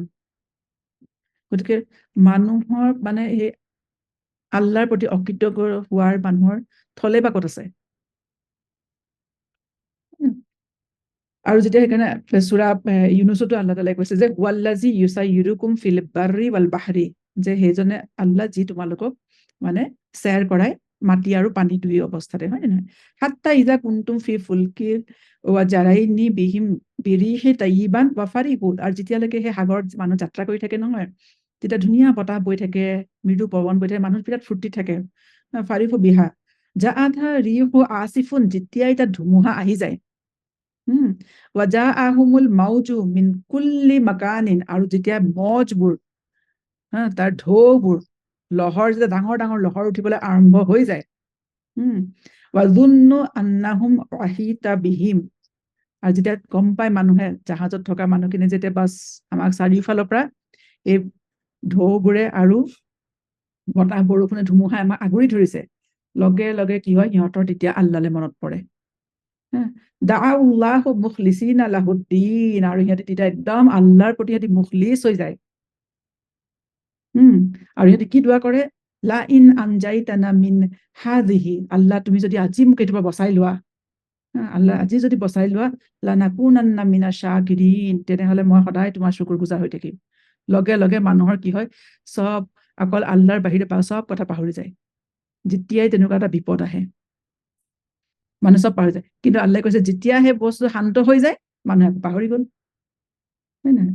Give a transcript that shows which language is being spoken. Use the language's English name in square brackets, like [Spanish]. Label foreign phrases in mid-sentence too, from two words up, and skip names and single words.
[Assamese] গতিকে মানুহৰ মানে সেই আল্লাহৰ প্ৰতি অকৃতজ্ঞ হোৱাৰ মানুহৰ থলে বা ক'ত আছে? আৰু যেতিয়া সেইকাৰণে সূৰা ইউনুছতো আল্লাহ তাআলাই কৈছে যে [Arabic] والذي يسيركم في البر والبحر, [Assamese] যে সেইজনে আল্লাহ যি তোমালোকক মানে চেৰ কৰাই মাটি আৰু পানী দুই অৱস্থাতে, হয় নে নহয়? [Arabic] حتى إذا كنتم في الفلك وجرين بهم بريح طيبة وفرحوا, [Assamese] আৰু যেতিয়ালৈকে সেই সাগৰত মানুহ যাত্ৰা কৰি থাকে নহয়, তেতিয়া ধুনীয়া বতাহ বৈ থাকে, মৃদু পৱন বৈ থাকে, মানুহ বিৰাট ফূৰ্তি থাকে। [Arabic] فرحوا بها جاءتها ريح عاصف, [Assamese] যেতিয়াই তাত ধুমুহা আহি যায়, [Arabic] وجاءهم الموج من كل مكان, [Assamese] আৰু যেতিয়া মজবোৰ তাৰ ঢৌবোৰ লহৰ, যেতিয়া ডাঙৰ ডাঙৰ লহৰ উঠিবলৈ আৰম্ভ হৈ যায়, [Arabic] وظنوا أنهم أحيط بهم, [Assamese] আৰু যেতিয়া গম পায় মানুহে, জাহাজত থকা মানুহখিনি যেতিয়া বাছ আমাক চাৰিওফালৰ পৰা এই ঢৌবোৰে আৰু বতাহ বৰষুণে ধুমুহাই আমাক আগুৰি ধৰিছে, লগে লগে কি হয়, সিহঁতৰ তেতিয়া আল্লাহলে মনত পৰে। [Arabic] دعوا الله مخلصين له الدين, [Assamese] আৰু সিহঁতে তেতিয়া একদম আল্লাহৰ প্ৰতি সিহঁতি মুখলিছ হৈ যায়। আৰু সিহঁতে কি দোৱা কৰে? [Arabic] لئن أنجيتنا من هذه, [Assamese] আল্লাহ তুমি যদি আজি মোক এইটোৰ পৰা বচাই লোৱা, আল্লাহ আজি যদি বচাই লোৱা, [Arabic] لنكونن من الشاكرين, [Assamese] তেনেহলে মই সদায় তোমাৰ শুকুৰগুজাৰ হৈ থাকিম। লগে লগে মানুহৰ কি হয়, চব অকল আল্লাহৰ বাহিৰে চব কথা পাহৰি যায়। যেতিয়াই তেনেকুৱা এটা বিপদ আহে, মানুহ চব পাহৰি যায়। কিন্তু আল্লাহে কৈছে যেতিয়া সেই বস্তু শান্ত হৈ যায়, মানুহে পাহৰি গ'ল, হয় নহয়?